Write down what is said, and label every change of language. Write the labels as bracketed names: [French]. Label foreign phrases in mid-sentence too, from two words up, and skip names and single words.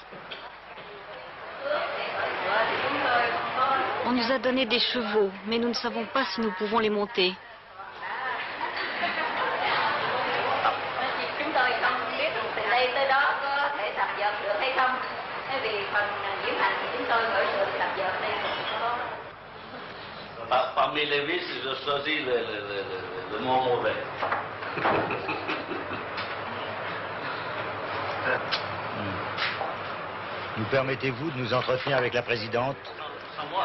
[French] On nous a donné des chevaux, mais nous ne savons pas si nous pouvons les monter. [Vietnamese] Chúng tôi không biết từ đây tới đó có thể tập dượt được hay không. Vì phần diễm hành thì chúng tôi phải được tập dượt đây. [French] Parmi les vices, je choisis le mot mauvais. Nous permettez-vous de nous entretenir avec la présidente? Sans moi.